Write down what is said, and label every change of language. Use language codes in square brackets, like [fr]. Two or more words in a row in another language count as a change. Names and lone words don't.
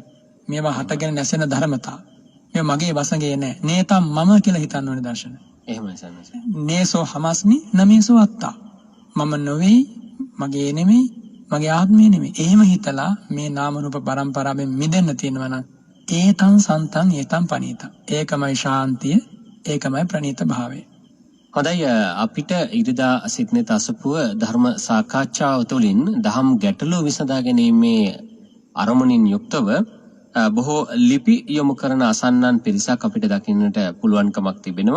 [si] මේවා හටගෙන නැසෙන ධර්මතා. මේ මගේ වසඟේ නෑ. [pi] නේතම් මම [si] කියලා හිතන්න ඕනේ දර්ශන. එහෙමයි සනස. [pi] නේසෝ හමස්මි නමේසෝ අත්තා. [si] මම නොවේ, මගේ නෙමෙයි, මගේ ආත්මය නෙමෙයි. එහෙම හිතලා මේ නාම රූප පරම්පරාවෙන් මිදෙන්න තියෙනවා නම් [pi] ඒතං සන්තං ඒතං පනීතං. [si] ඒකමයි ශාන්තිය, ඒකමයි ප්‍රණීත භාවය. හොඳයි. අපිට ඉරිදා සිට්නෙත් අසපුව ධර්ම සාකච්ඡාව තුළින් දහම් ගැටලු විසඳා ගැනීමේ අරමුණින් යුක්තව බොහෝ ලිපි යොමු කරන අසන්නන් පිරිසක් අපිට දකින්නට පුළුවන්කමක් තිබෙනවා.